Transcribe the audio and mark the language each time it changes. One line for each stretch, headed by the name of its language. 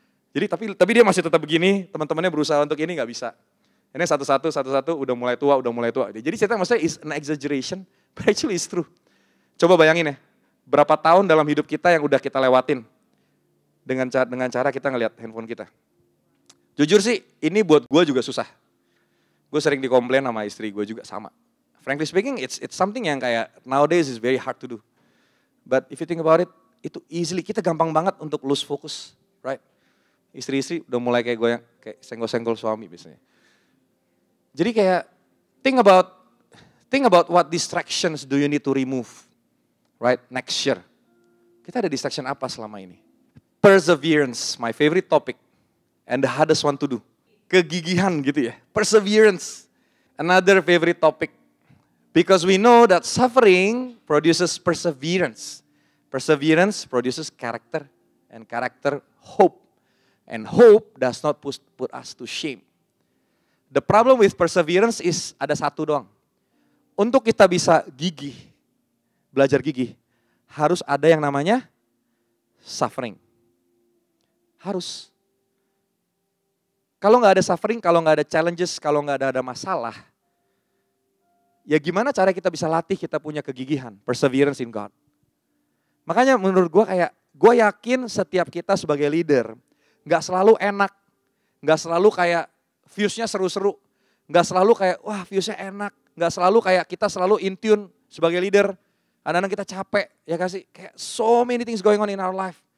Indonesian: Jadi tapi dia masih tetap begini, teman-temannya berusaha untuk ini nggak bisa. Ini satu-satu udah mulai tua. Jadi cerita maksudnya
English: is an exaggeration, but actually it's true.
Indonesian: Coba bayangin ya, berapa tahun dalam hidup kita yang udah kita lewatin dengan cara kita ngelihat handphone kita. Jujur sih, ini buat gue juga susah. Gue sering dikomplain sama istri gue juga sama.
English: Frankly speaking, it's something yang kayak nowadays is very hard to do. But if you think about it, itu easily,
Indonesian: kita gampang banget untuk
English: lose focus, right?
Indonesian: Istri-istri udah mulai kayak goyang, kayak senggol-senggol suami biasanya. Jadi kayak,
English: think about what distractions do you need to remove. Right, next year.
Indonesian: Kita ada distraction apa selama ini?
English: Perseverance, my favorite topic. And the hardest one to do.
Indonesian: Kegigihan gitu ya.
English: Perseverance. Another favorite topic. Because we know that suffering produces perseverance. Perseverance produces character. And character, hope. And hope does not put us to shame. The problem with perseverance is
Indonesian: ada satu doang. Untuk kita bisa gigih, belajar gigih, harus ada yang namanya suffering. Harus. Kalau nggak ada suffering, kalau nggak ada challenges, kalau nggak ada masalah, ya gimana cara kita bisa latih kita punya kegigihan,
English: perseverance in God.
Indonesian: Makanya menurut gue yakin setiap kita sebagai leader, nggak selalu enak, nggak selalu kayak views-nya seru-seru, nggak selalu kayak wah views-nya enak, nggak selalu kayak kita selalu
English: in tune
Indonesian: sebagai leader. Kadang-kadang kita capek, ya kasih kayak
English: so many things going on in our life.